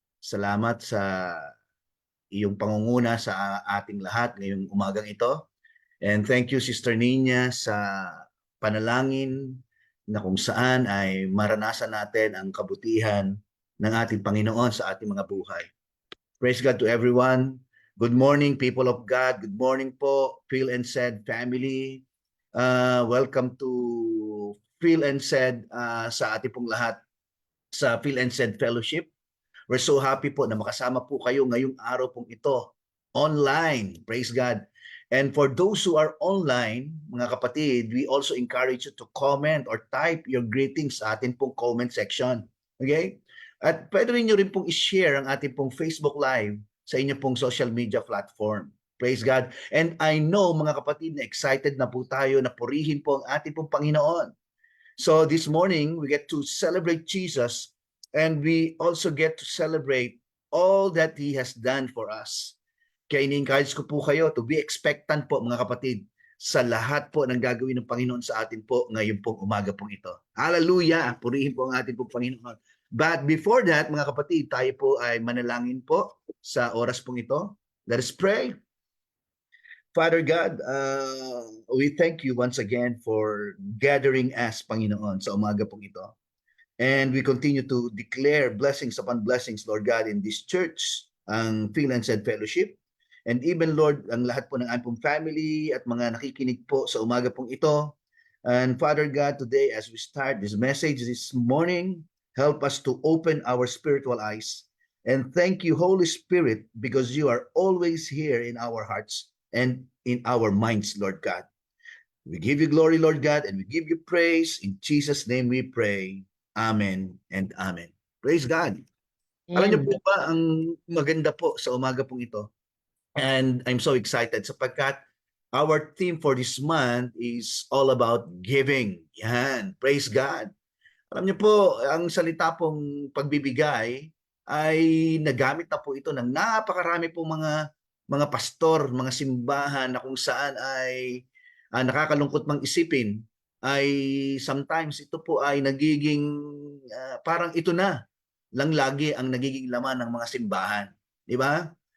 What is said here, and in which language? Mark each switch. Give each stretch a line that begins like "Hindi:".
Filipino: Salamat sa iyong pangunguna sa ating lahat ngayong umagang ito.
English: And thank you,
Filipino: Sister Nina, sa panalangin na kung saan ay maranasan natin ang kabutihan ng ating Panginoon sa ating mga buhay.
English: Praise God to everyone. Good morning, people of God. Good morning po, Phil and Said family. Welcome to Phil and Said sa ating pong lahat sa Phil and Said Fellowship. We're so happy
Filipino: po na makasama po kayo ngayong araw pong ito online.
English: Praise God. And for those who are online, mga kapatid, we also encourage you to comment or type your greetings
Filipino: sa ating pong comment section.
English: Okay?
Filipino: At pwede rin nyo rin pong i-share ang ating pong Facebook Live sa inyo pong social media platform.
English: Praise God. And I know,
Filipino: mga kapatid, na excited na po tayo na purihin po ang ating pong Panginoon.
English: So this morning, we get to celebrate Jesus, and we also get to celebrate all that He has done for us.
Filipino: Kaya ini-encourage ko po kayo
English: to be expectant
Filipino: po, mga kapatid, sa lahat po ng gagawin ng Panginoon sa atin po ngayon pong umaga pong ito.
English: Hallelujah!
Filipino: Purihin po ang ating pong Panginoon.
English: But before that,
Filipino: mga kapatid, tayo po ay manalangin po sa oras pong ito.
English: Let us pray. Father God, we thank you once again for gathering us, Panginoon,
Filipino: sa umaga pong ito.
English: And we continue to declare blessings upon blessings, Lord God, in this church, ang Phil and Said Fellowship. And even, Lord,
Filipino: ang lahat po ng ating family at mga nakikinig po sa umaga pong ito.
English: And Father God, today as we start this message this morning, help us to open our spiritual eyes. And thank you, Holy Spirit, because you are always here in our hearts and in our minds, Lord God. We give you glory, Lord God, and we give you praise. In Jesus' name we pray. Amen and amen. Praise God.
Filipino: Alam niyo And po ba ang maganda po sa umaga pong ito?
English: And I'm so excited sapagkat our theme for this month is all about giving. Yan, praise God.
Filipino: Alam niyo po, ang salita pong pagbibigay ay nagamit na po ito ng napakarami pong mga pastor, mga simbahan na kung saan ay nakakalungkot mang isipin ay sometimes ito po ay nagiging parang ito na lang lagi ang nagiging laman ng mga simbahan. Di ba?